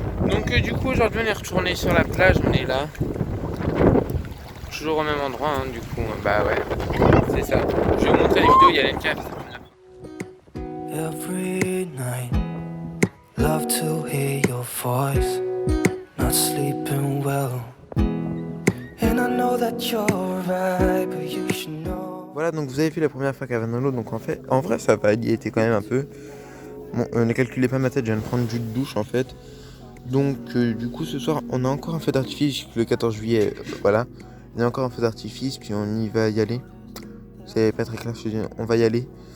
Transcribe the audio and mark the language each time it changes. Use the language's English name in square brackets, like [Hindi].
[French] Donc du coup aujourd'hui on est retourné sur la plage, on est là. Toujours au même endroit hein, du coup, bah ouais, c'est ça. Je vais vous montrer les vidéos, il y a l'NK. [English] Every night, love to hear your voice, not sleeping well. And I know that you're right, but you should know. [French] Voilà, donc vous avez vu la première fois qu'elle va dans l'eau, donc en vrai ça va, il y était quand même un peu. Bon, ne calculez pas ma tête, je viens de prendre une douche en fait. Donc du coup ce soir on a encore un feu d'artifice le 14 juillet, voilà. Il y a encore un feu d'artifice puis on y va y aller. C'est pas très clair, je te dis, on va y aller.